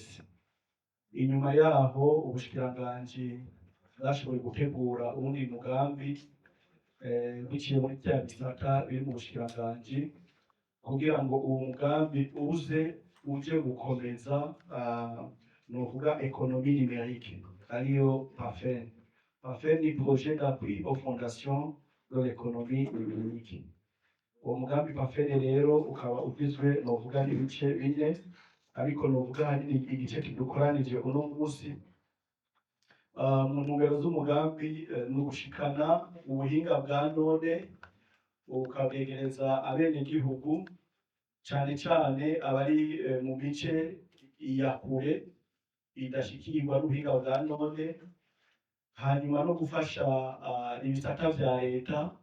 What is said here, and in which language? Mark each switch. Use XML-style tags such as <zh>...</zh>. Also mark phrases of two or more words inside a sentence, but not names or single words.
<rn>Inyuma yaho ubushikiranganji bwashoboye gutegura uwundi mugambi biciye muri cya gisata biri mu bushikiranganji kugira ngo uwo mugambi uje gukomeza novuga</rn> <fr>ekonomi numérique</fr> <rn>ariyo Parfen.</rn> <fr>Parfen ni projet d'appui aux fondations de l'économie numérique.</fr> <rn>Uwo mugambi Parfen rero ukaba ugizwe novuga n'ibice bine ariko novuga hanini igice kidukoranije uno munsi mu ntumbero z'umugambi ni ugushikana ubuhinga bwa none ukabwegereza abenegihugu cyane cyane abari mu mice ya kure idashikirwa n'ubuhinga bwa none, hanyuma no gufasha ibisata vya leta</rn>